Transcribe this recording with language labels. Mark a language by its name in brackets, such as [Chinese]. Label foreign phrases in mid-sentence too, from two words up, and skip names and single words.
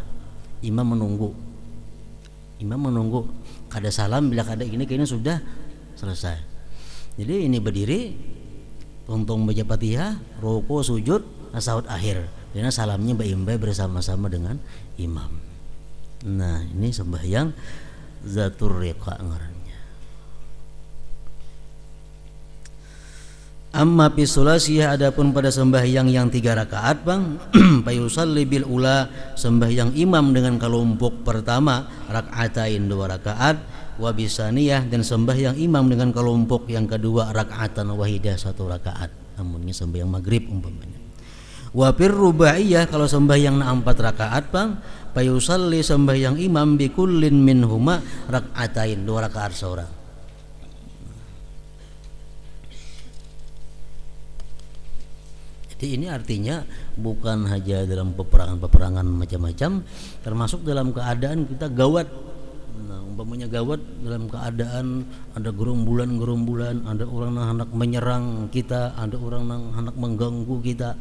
[Banjar] Imam menunggu kada salam, bila kada ini kayaknya sudah selesai. Jadi ini berdiri, tuntung baca Fatihah, ruku, sujud, tasahud akhir, dan salamnya baimbai bersama-sama dengan imam. Nah, ini sembahyang zatur riqa ngarannya. [Arabic] أما في الثلاثية, [Banjar] adapun pada sembahyang yang 3 rakaat bang, [Arabic] فيصلي بالأولى, [Banjar] sembahyang imam dengan kelompok pertama rakaatain 2 rakaat, [Arabic] وبالثانية, [Banjar] dan sembahyang imam dengan kelompok yang kedua [Arabic] ركعة واحدة [Banjar] 1 rakaat. Namunnya sembahyang maghrib umpamanya. [Arabic] وفي الرباعية, [Banjar] kalau sembahyang 4 rakaat bang, fayusalli, sembahyang imam [Arabic] بكل منهما ركعتين [Banjar] 2 rakaat seorang. Jadi ini artinya bukan hanya dalam peperangan macam-macam, termasuk dalam keadaan kita gawat. Nah, umpamanya gawat dalam keadaan ada gerombolan, ada orang yang hendak menyerang kita, ada orang yang hendak mengganggu kita.